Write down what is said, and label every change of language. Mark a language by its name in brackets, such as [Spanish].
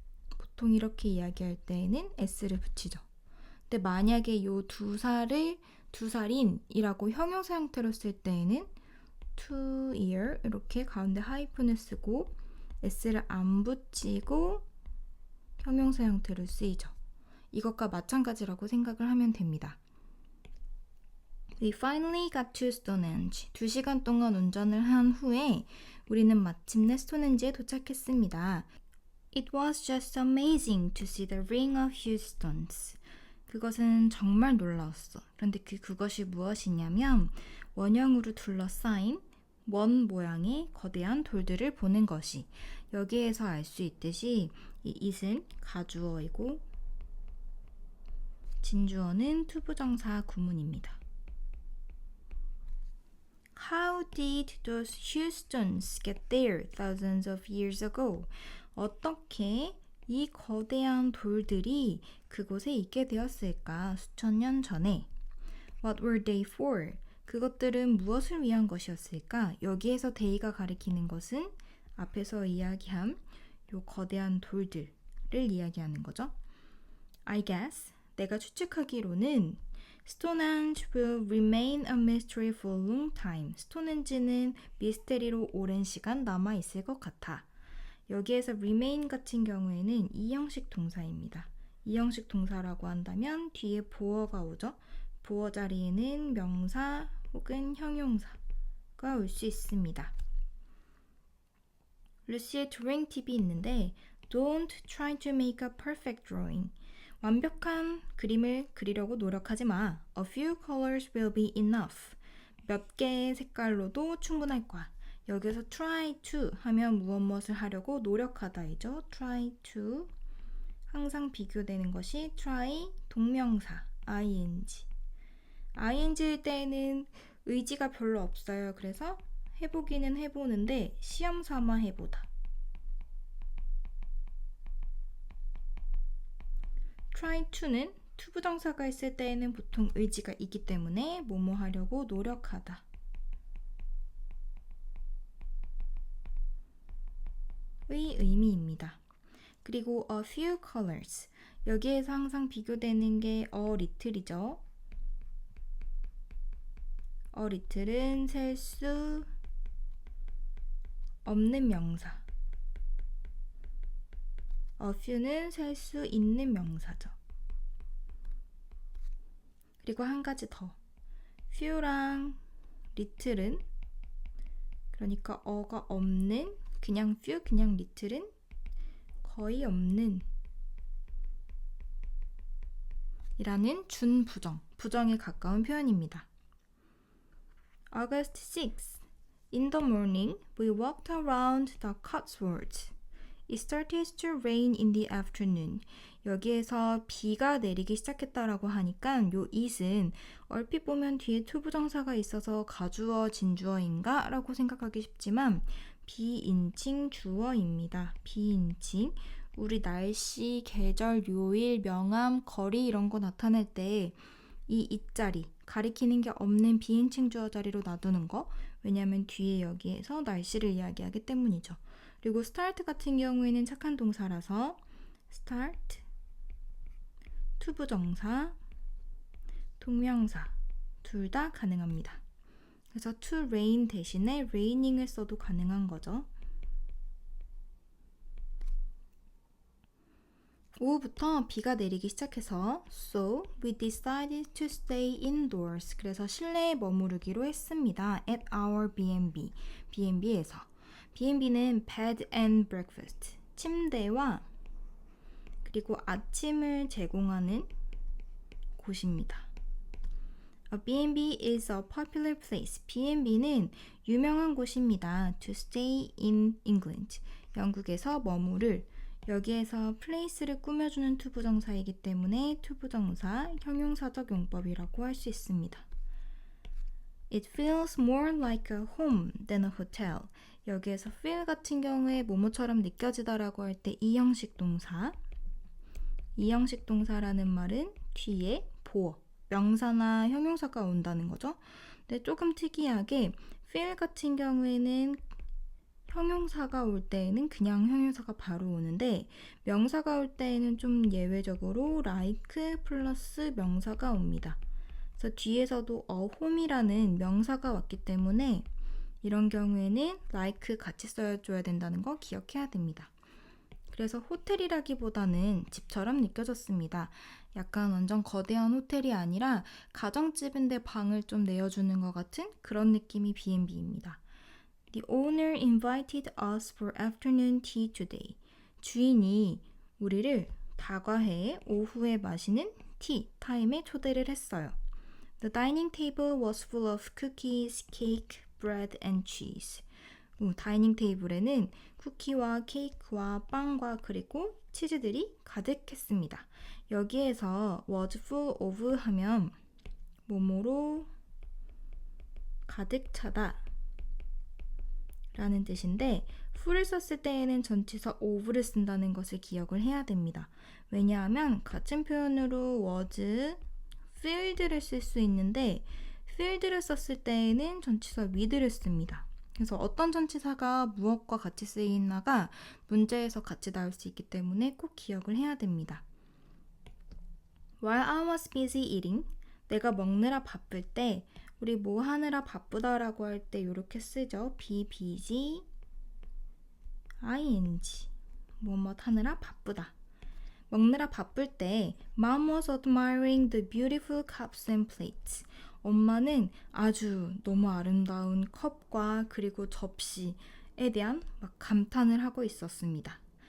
[Korean] 보통 이렇게 이야기할 때에는 s를 붙이죠. 근데 만약에 이 2살인 이라고 형용사 형태로 쓸 때에는 2year 이렇게 가운데 하이픈을 쓰고 s를 안 붙이고 형용사 형태로 쓰이죠. 이것과 마찬가지라고 생각을 하면 됩니다. [English] We finally got to Stonehenge. [Korean] 2시간 동안 운전을 한 후에 우리는 마침내 스톤헨지에 도착했습니다. [English] It was just amazing to see the ring of huge stones. [Korean] 그것은 정말 놀라웠어. 그런데 그것이 무엇이냐면 원형으로 둘러싸인 원 모양의 거대한 돌들을 보는 것이 여기에서 알 수 있듯이 이 it은 가주어이고 진주어는 투부정사 구문입니다. [English] How did those huge stones get there thousands of years ago? [Korean] 어떻게 이 거대한 돌들이 그곳에 있게 되었을까 수천 년 전에? [English] What were they for? [Korean] 그것들은 무엇을 위한 것이었을까? 여기에서 they가 가리키는 것은 앞에서 이야기한 요 거대한 돌들을 이야기하는 거죠. [English] I guess, [Korean] 내가 추측하기로는 [English] Stonehenge will remain a mystery for a long time. [Korean] 스톤헨지는 미스테리로 오랜 시간 남아있을 것 같아. 여기에서 remain 같은 경우에는 이형식 동사입니다. 이형식 동사라고 한다면 뒤에 보어가 오죠. 보어 자리에는 명사 혹은 형용사가 올 수 있습니다. 루시의 드로잉 팁이 있는데 [English] Don't try to make a perfect drawing. [Korean] 완벽한 그림을 그리려고 노력하지 마. [English] A few colors will be enough. [Korean] 몇 개의 색깔로도 충분할 거야. 여기서 try to 하면 무엇을 하려고 노력하다이죠. [English] try to. [Korean] 항상 비교되는 것이 try 동명사 ing. ing일 때에는 의지가 별로 없어요. 그래서 해보기는 해보는데 시험 삼아 해보다. try to는 to 부정사가 있을 때에는 보통 의지가 있기 때문에 뭐뭐 하려고 노력하다. 의 의미입니다. [English] 그리고 a few colors. [Korean] 여기에서 항상 비교되는 게 a little이죠. a little은 셀 수 없는 명사. a few는 셀 수 있는 명사죠. 그리고 한 가지 더. few랑 little은 그러니까 어가 없는 그냥 few, 그냥 little은 거의 없는 이라는 준부정, 부정에 가까운 표현입니다. [English] August 6th. In the morning, we walked around the Cotswolds. It started to rain in the afternoon. [Korean] 여기에서 비가 내리기 시작했다라고 하니까 요 it은 얼핏 보면 뒤에 to 부정사가 있어서 가주어, 진주어인가? 라고 생각하기 쉽지만 비인칭 주어입니다. 비인칭. 우리 날씨, 계절, 요일, 명암, 거리 이런 거 나타낼 때 이 it자리, 가리키는 게 없는 비인칭 주어 자리로 놔두는 거. 왜냐하면 뒤에 여기에서 날씨를 이야기하기 때문이죠. 그리고 start 같은 경우에는 착한 동사라서 start, to 부정사, 동명사 둘 다 가능합니다. 그래서 to rain 대신에 raining을 써도 가능한 거죠. 오후부터 비가 내리기 시작해서 [English] So we decided to stay indoors. [Korean] 그래서 실내에 머무르기로 했습니다. [English] At our B&B. B&B에서. B&B는 bed and breakfast. [Korean] 침대와 그리고 아침을 제공하는 곳입니다. [English] A B&B is a popular place. [Korean] B&B는 유명한 곳입니다. [English] To stay in England. [Korean] 영국에서 머무를. 여기에서 place를 꾸며주는 to 부정사이기 때문에 to 부정사, 형용사적 용법이라고 할 수 있습니다. [English] It feels more like a home than a hotel. [Korean] 여기에서 feel 같은 경우에 뭐뭐처럼 느껴지다라고 할 때 이 형식 동사. 이 형식 동사라는 말은 뒤에 보어, 명사나 형용사가 온다는 거죠. 근데 조금 특이하게 feel 같은 경우에는 형용사가 올 때에는 그냥 형용사가 바로 오는데 명사가 올 때에는 좀 예외적으로 like 플러스 명사가 옵니다. 그래서 뒤에서도 a home이라는 명사가 왔기 때문에 이런 경우에는 like 같이 써줘야 된다는 거 기억해야 됩니다. 그래서 호텔이라기보다는 집처럼 느껴졌습니다. 약간 완전 거대한 호텔이 아니라 가정집인데 방을 좀 내어주는 것 같은 그런 느낌이 B&B입니다. [English] The owner invited us for afternoon tea today. [Korean] 주인이 우리를 다과해 오후에 마시는 티 타임에 초대를 했어요. [English] The dining table was full of cookies, cake, bread and cheese. [Korean] 다이닝 테이블에는 쿠키와 케이크와 빵과 그리고 치즈들이 가득했습니다. 여기에서 was full of 하면 뭐뭐로 가득 차다 라는 뜻인데 full을 썼을 때에는 전치사 of를 쓴다는 것을 기억을 해야 됩니다. 왜냐하면 같은 표현으로 was filled를 쓸 수 있는데 filled를 썼을 때에는 전치사 with를 씁니다. 그래서 어떤 전치사가 무엇과 같이 쓰이나가 문제에서 같이 나올 수 있기 때문에 꼭 기억을 해야 됩니다. [English] While I was busy eating, [Korean] 내가 먹느라 바쁠 때, 우리 뭐 하느라 바쁘다라고 할 때 이렇게 쓰죠. be busy, ing, 뭐뭐 하느라 바쁘다. 먹느라 바쁠 때 [English] Mom was admiring the beautiful cups and plates. [Korean] 엄마는 아주 너무 아름다운 컵과 그리고 접시에 대한 막 감탄을 하고 있었습니다.